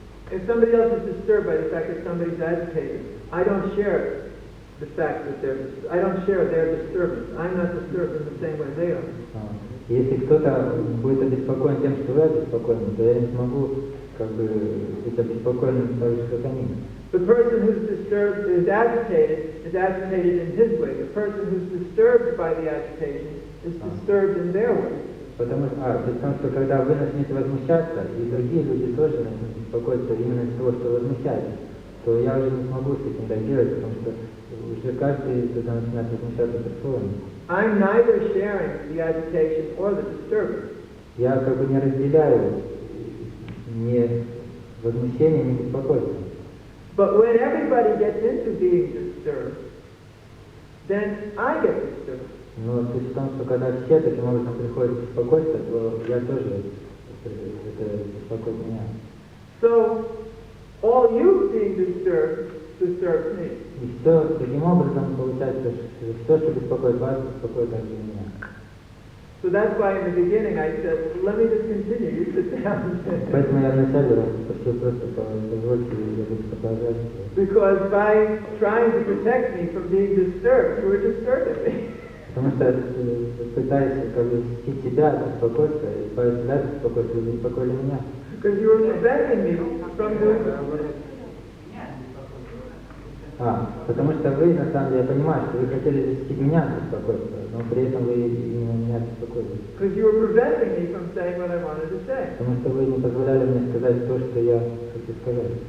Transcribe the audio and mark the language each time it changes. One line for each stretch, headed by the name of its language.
English: If somebody else is disturbed by the fact that somebody's agitated, I don't share the fact that I don't share their disturbance. I'm not disturbed in the same way they are.
Russian: Если кто-то будет обеспокоен тем, что вы обеспокоены, то я не смогу быть обеспокоенным так же, как они.
English: The person who's disturbed is agitated in his way. The person who's disturbed by the agitation is disturbed in their way.
Russian: Потому что когда вы начнете возмущаться, и другие люди тоже начнут беспокоиться именно из того, что возмущаетесь, то я уже не смогу с этим реагировать, потому что уже каждый тогда начинает возмущаться по-своему.
English: I'm neither sharing the agitation or the disturbance.
Russian: Я не разделяю ни возмущение, ни беспокойство.
English: But when everybody gets into being disturbed, then I get disturbed.
Russian: Но суть в том, что когда все таким образом приходят в беспокойство, то я тоже, это беспокоит меня.
English: So, all you being disturbs me.
Russian: И все, таким образом получается, что все, что беспокоит вас, беспокоит также меня.
English: So that's why in the beginning I said, let me just continue, you sit down.
Russian: Поэтому я вначале попросил просто позвольте, я буду продолжать.
English: Because by trying to protect me from being disturbed, you were disturbing me.
Russian: Потому что пытаясь защитить себя от беспокойства, избавить себя от беспокойства, вы беспокоили меня.
English: Because you were preventing me from doing
Russian: потому что вы, на самом деле, я понимаю, что вы хотели защитить меня от беспокойства, но при этом вы именно меня беспокоили.
English: Because you were preventing me from saying what I wanted to say.
Russian: Потому что вы не позволяли мне сказать то, что я хочу сказать.